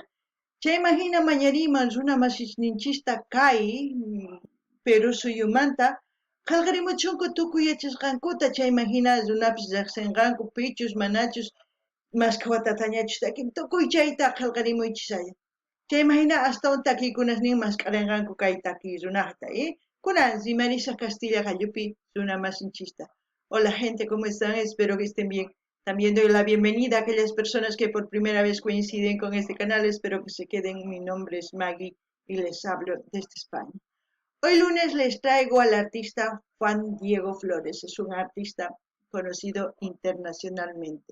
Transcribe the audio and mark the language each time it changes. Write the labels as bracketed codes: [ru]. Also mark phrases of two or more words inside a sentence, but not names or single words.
[qu] Chayman hina mañariyman runa masisninchista kay Perú suyumanta qillqarimuchunku tukuy yachasqankuta chayman hina runapis riqsinqanku pichus manachus masqhi watatañachus takin tukuy chayta qillqarimuychisaya. Chayman hina astawan takiykunas nin masq'arinqanku kay takiy runaqta, kunan Zimarisa Castilla Gallupi runa masinchista. [es] Hola gente, ¿cómo están? Espero que estén bien. También doy la bienvenida a aquellas personas que por primera vez coinciden con este canal. Espero que se queden. Mi nombre es Maggie y les hablo desde España. Hoy lunes les traigo al artista Juan Diego Flores. Es un artista conocido internacionalmente.